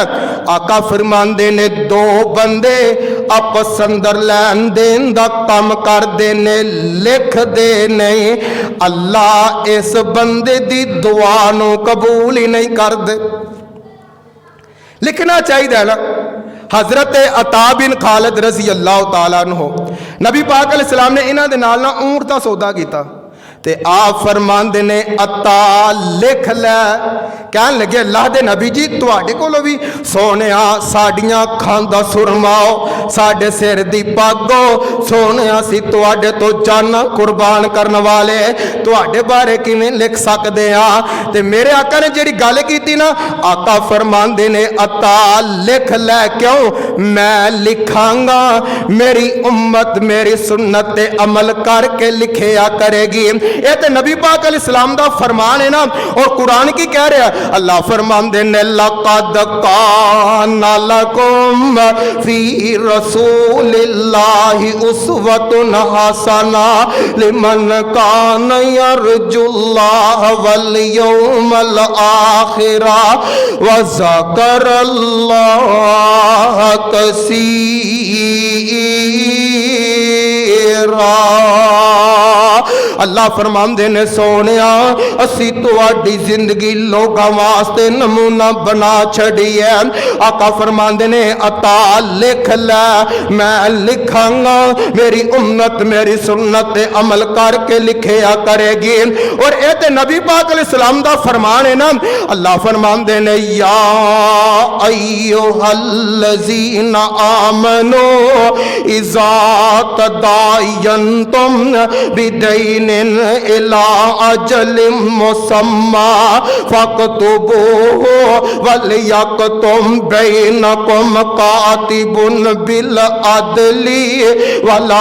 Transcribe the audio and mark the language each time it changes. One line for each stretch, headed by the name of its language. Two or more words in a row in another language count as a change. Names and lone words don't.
Punjabi: آقا فرماندے نے دو بندے آپس اندر لین دین دا کام کردے نے لکھ دے نہیں اللہ اس بندے دی دعا نوں قبول ہی نہیں کردے. لکھنا چاہیے نا. حضرت عطا بن خالد
Arabic: رضي الله تعالى عنه
Punjabi: نبی پاک علیہ السلام نے انہاں دے نال نا اونٹ دا سودا کیتا تے آپ فرماندے نے عطا لکھ لے کہن لگے اللہ دے نبی جی تہاڈے کولوں بھی سونیا ساڈیاں اکھاں دا سرماؤ ساڈے سر دی پگو سونیا سی تہاڈے تو جانا قربان کرنے والے تہاڈے بارے کیویں لکھ سکدے آ. تے میرے آقا نے جہڑی گل کیتی نا آقا فرماندے نے عطا لکھ لے کیوں میں لکھاں گا میری امت میری سنت تے عمل کر کے لکھیا کرے گی. یہ تو نبی پاک علیہ السلام دا فرمان ہے نا. اور قرآن کی کہہ رہا اللہ فرماندے نے
Arabic: لقد كان لكم في رسول الله أسوة حسنة لمن كان يرجو الله واليوم الآخر وذكر الله كثيرا.
Punjabi: اللہ فرماندے نے سونیا اسی تہاڈی زندگی لوکاں واسطے نمونہ بنا چھڈی ہے. آقا فرماندے نے عطا لکھ لے میں لکھاں گا میری امت میری سنت تے عمل کر کے لکھیا کرے گی. اور یہ تے نبی پاک علیہ السلام دا فرمان ہے نا. اللہ فرماندے نے
Arabic: يا أيها الذين آمنوا إذا تداينتم بدين إلى أجل مسمى فاكتبوه وليكتب بينكم كاتب بالعدل ولا